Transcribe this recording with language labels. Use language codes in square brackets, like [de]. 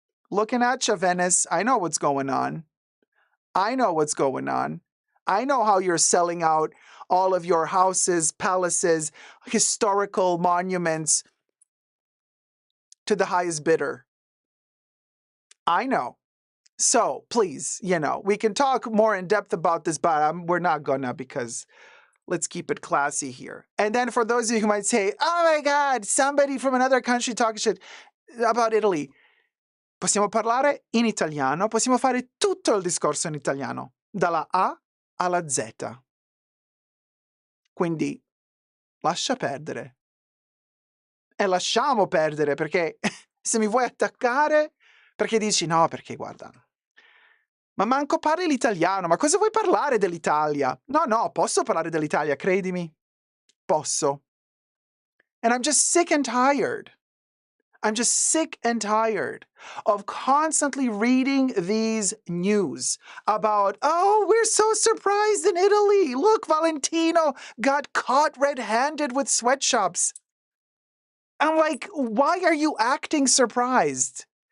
[en] Looking at you, Venice. I know what's going on. I know how you're selling out all of your houses, palaces, historical monuments to the highest bidder. I know. So please, we can talk more in depth about this, but we're not gonna, because let's keep it classy here. And then for those of you who might say, oh my God, somebody from another country talking shit about Italy. [it] Possiamo parlare in italiano, possiamo fare tutto il discorso in italiano, dalla A alla Z. Quindi lascia perdere. E lasciamo perdere, perché se mi vuoi attaccare, perché dici no, perché guarda, ma manco parli l'italiano, ma cosa vuoi parlare dell'Italia? No, posso parlare dell'Italia, credimi. Posso. [en] And I'm just sick and tired. Of constantly reading these news about, oh, we're so surprised in Italy. Look, Valentino got caught red-handed with sweatshops. I'm like, why are you acting surprised?